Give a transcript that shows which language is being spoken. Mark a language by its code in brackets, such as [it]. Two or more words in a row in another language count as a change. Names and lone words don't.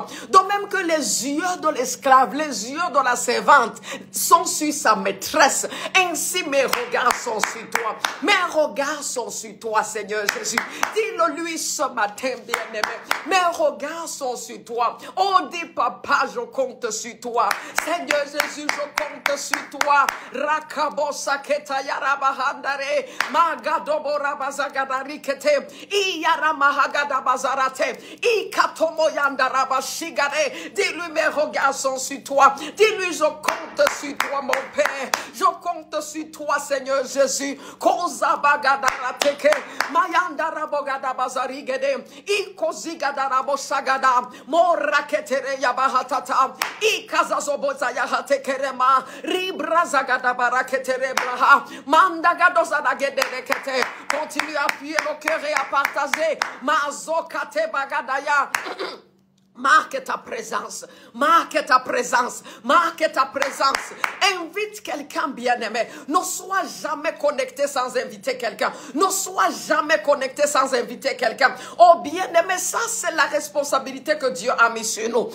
[fr] De même que les yeux de l'esclave, les yeux de la servante sont sur sa maîtresse. Ainsi mes regards sont sur toi. Mes regards sont sur toi, Seigneur Jésus. Dis-le lui ce matin, bien-aimé. Mes regards sont sur toi. Oh, dis papa, je compte sur toi. Seigneur Jésus, je compte sur toi. Rakabosa ketayarabahandare. Magadoborabazagadari kete. Iyaramahagadabazarathe. Ikatomoyandarabashigare. Dis-lui, mes regards sont sur toi. Dis-lui, je compte sur toi, mon Père. Je compte sur toi, Seigneur Jésus. Kozabagadarateke. Mayandarabogadabazarigede. Ikozigadarabosagada. Moraketere yabahatata. Ikazazobozayahatekerema. Ribrazagadabaраketerebraha. Mandagadozadagederekete. Continue à appuyer le cœur et à partager. Mazokate bagadaya. Marque ta présence, marque ta présence, marque ta présence. Invite quelqu'un bien-aimé. Ne sois jamais connecté sans inviter quelqu'un. Ne sois jamais connecté sans inviter quelqu'un. Oh bien-aimé, ça c'est la responsabilité que Dieu a mis sur nous.